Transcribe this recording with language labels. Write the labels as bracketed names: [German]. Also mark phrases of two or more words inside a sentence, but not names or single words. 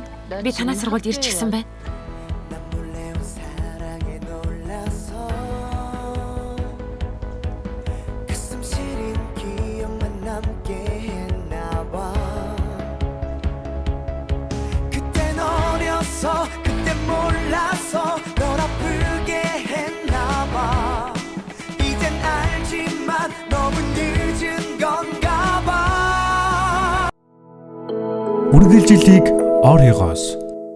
[Mongolian] Би танай сургуульд ирчихсэн байна. [Korean] 그때 몰라서 널 아프게 했나봐. 이젠 알지만 너무 늦은 건가 봐. [Mongolian] Үргэлжлэлийг оройгоос